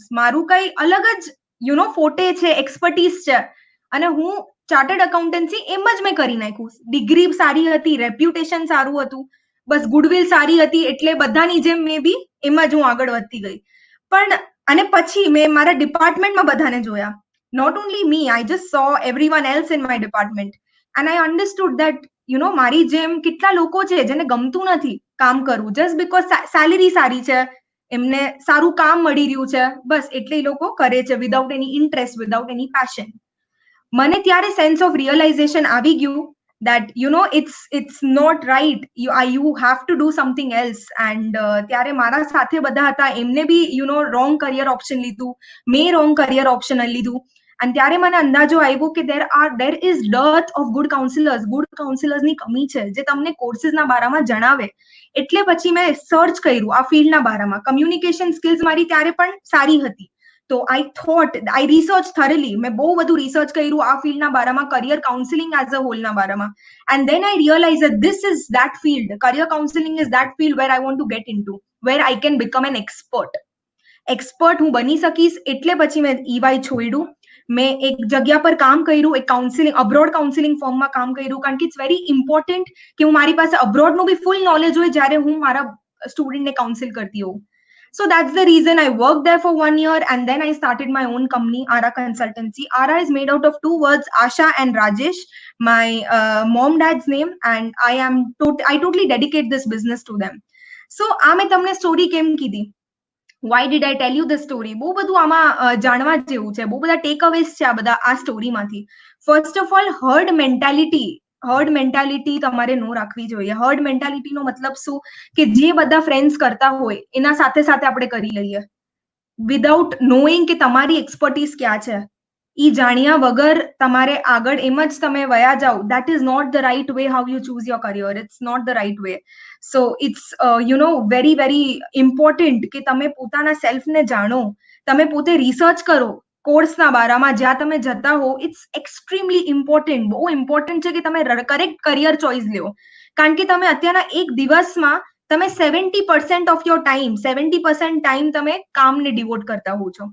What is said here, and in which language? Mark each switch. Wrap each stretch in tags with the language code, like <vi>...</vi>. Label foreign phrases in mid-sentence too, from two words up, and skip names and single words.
<gu>મારું કઈ અલગ જ ફોટે છે, એક્સપર્ટીઝ છે, અને હું</gu> <en>chartered accountancy</en> <gu>એમ જ મેં કરી નાખ્યું. ડિગ્રી સારી હતી, રેપ્યુટેશન સારું હતું, બસ ગુડવિલ સારી હતી, એટલે બધાની જેમ મેં બી એમ જ હું આગળ વધતી ગઈ. પણ અને પછી મેં મારા ડિપાર્ટમેન્ટમાં બધાને જોયા.</gu> <en>Not only me, I just saw everyone else in my department and I understood that</en> <gu>મારી જેમ કેટલા લોકો છે જેને ગમતું નથી કામ કરવું,</gu> <en>just because</en> <gu>સેલેરી સારી છે, એમને સારું કામ મળી રહ્યું છે, બસ એટલે એ લોકો કરે છે</gu> <en>without any interest, without any passion.</en> <gu>મને ત્યારે</gu> <en>sense of realization</en> <gu>આવી ગયું</gu> <en>that it's not right, you have to do something else.</en> <gu>and ત્યારે મારા સાથે બધા હતા, એમને બી</gu> <en>wrong career option</en> <gu>લીધું, મેં</gu> <en>wrong career option</en> <gu>લીધું. અને ત્યારે મને અંદાજો આવ્યો કે</gu> <en>there is dearth of good counselors</en> <gu>ની કમી છે જે તમને કોર્સિસના બારામાં જણાવે. એટલે પછી મેં સર્ચ કર્યું આ ફિલ્ડના બારામાં.</gu> <en>communication skills</en> <gu>મારી ત્યારે પણ સારી હતી, તો</gu> <en>I research thoroughly.</en> <gu>મેં બહુ બધું રિસર્ચ કર્યું આ ફિલ્ડના બારામાં,</gu> <en>career counseling as a</en> <gu>હોલના બારામાં.</gu> <en>and then I realized that this is that field, career counseling is that field where I want to get into, where I can become an expert</en> <gu>હું બની શકીશ. એટલે પછી મેં ઈવાય છોડ્યું. મેં એક જગ્યા પર કામ કર્યું, એક</gu> <en>abroad counseling</en> <gu>ફોર્મમાં કામ કર્યું, કારણ કે</gu> <en>it's very important</en> <gu>કે હું મારી પાસે અબ્રોડનું બી</gu> <en>full knowledge</en> <gu>હોય જ્યારે હું મારા સ્ટુડન્ટને કાઉન્સિલ કરતી હોઉં.</gu> <en>So that's the reason I worked there for 1 year, and then I started my own company, Ara Consultancy. Ara is made out of two words, Asha and Rajesh, my mom dad's name, and I totally dedicate this business to them.</en> <gu>So આ મેં તમને સ્ટોરી કેમ કીધી?</gu> <en>Why did I tell you this story?</en> <gu>બહુ બધું આમાં જાણવા જેવું છે, બહુ બધા</gu> <en>take aways</en> <gu>છે આ બધા આ સ્ટોરીમાંથી.</gu> <en>first of all, herd mentality</en> <gu>તમારે નો રાખવી જોઈએ. હર્ડ મેન્ટાલિટીનો મતલબ શું કે જે બધા ફ્રેન્ડ્સ કરતા હોય એના સાથે સાથે આપણે કરી લઈએ,</gu> <en>without knowing</en> <gu>કે તમારી એક્સપર્ટીઝ ક્યાં છે. ઈ જાણ્યા વગર તમારે આગળ એમ જ તમે વયા જાઓ,</gu> <en>that is not the right way how you choose your career. It's not the right way. So it's very very important</en> <gu>કે તમે પોતાના સેલ્ફને જાણો, તમે પોતે રિસર્ચ કરો કોર્સના બારામાં જ્યાં તમે જતા હો.</gu> <en>it's extremely important,</en> <gu>બહુ ઇમ્પોર્ટન્ટ છે કે તમે</gu> <en>correct career choice</en> <gu>લ્યો. કારણ કે તમે અત્યારના એક દિવસમાં તમે</gu> <en>70% of your time,</en> <gu>70% ટાઈમ તમે કામને ડિવોટ કરતા હો છો.</gu>